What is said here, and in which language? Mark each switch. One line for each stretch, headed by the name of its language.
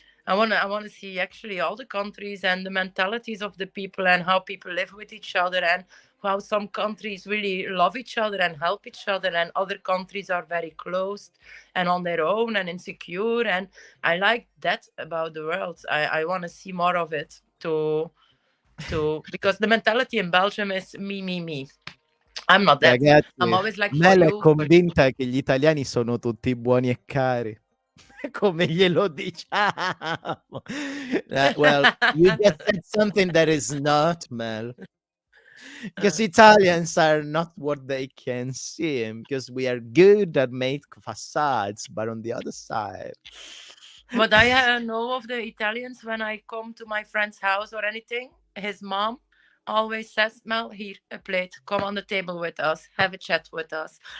English: I want to see actually all the countries and the mentalities of the people and how people live with each other and how some countries really love each other and help each other and other countries are very closed and on their own and insecure. And I like that about the world. I want to see more of it because the mentality in Belgium is me. I'm not that.
Italian: Ragazzi,
English: I'm always like,
Italian: Mel è convinta che gli italiani sono tutti buoni e cari. Come glielo diciamo?
English: Well, you just said something that is not, Mel. Because Italians are not what they can seem, because we are good at make facades, but on the other side. What I know of the Italians, when I come to my friend's house or anything, his mom always says, Mel, here, a plate, come on the table with us, have a chat with us.